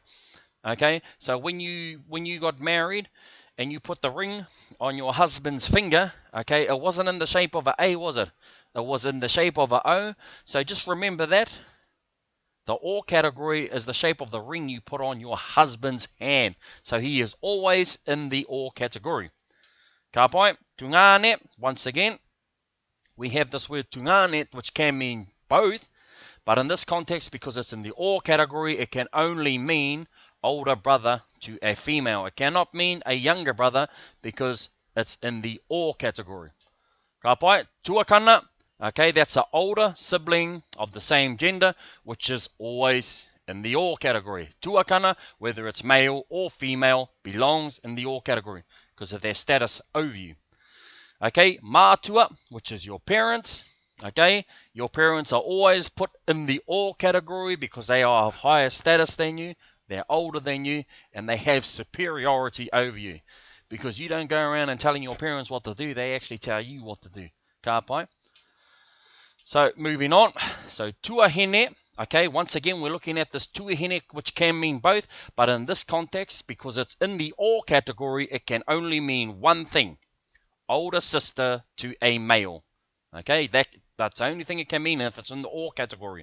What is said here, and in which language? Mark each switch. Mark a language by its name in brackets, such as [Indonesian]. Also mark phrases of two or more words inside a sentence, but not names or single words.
[English] Okay, so when you got married and you put the ring on your husband's finger, okay, it wasn't in the shape of an A, was it? It was in the shape of an O. So just remember that The o category is the shape of the ring you put on your husband's hand. So he is always in the o category. [Māori] Ka pai, tungane, [English] once again, we have this word tungane, which can mean both, but in this context, because it's in the o category, it can only mean older brother to a female. It cannot mean a younger brother because it's in the o category. [Māori] Ka pai, tuakana, [English] okay, that's an older sibling of the same gender, which is always in the o category. Tuakana, whether it's male or female, belongs in the o category because of their status over you. Okay, mātua, which is your parents. Okay, your parents are always put in the o category because they are of higher status than you, they're older than you, and they have superiority over you. Because you don't go around and telling your parents what to do, they actually tell you what to do. [Māori] Ka pai? [English] So, moving on. So, tuahine. Okay, once again, we're looking at this tuahine, which can mean both, but in this context, because it's in the o category, it can only mean one thing. Older sister to a male. Okay, that's the only thing it can mean if it's in the o category.